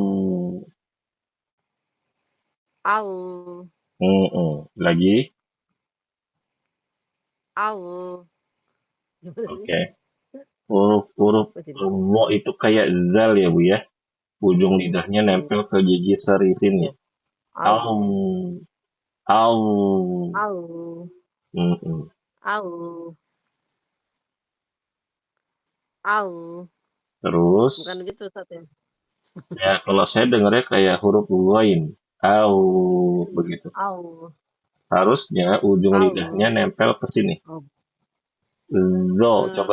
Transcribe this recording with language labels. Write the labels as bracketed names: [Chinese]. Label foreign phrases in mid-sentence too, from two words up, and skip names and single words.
[Indonesian] Al. Lagi. Al. Oke. Huruf-huruf Masih wo itu kayak zal ya, Bu ya. Ujung lidahnya Al. nempel ke gigi seri sini. Ya. Al. Au. Au. Al. Mm-mm. Al. Al. Terus, Bukan gitu Ustaz ya. Ya, kalau saya dengarnya kayak huruf ghain. Au, begitu. Au. Harusnya ujung lidahnya Au. nempel ke sini. Oh. Zo, coba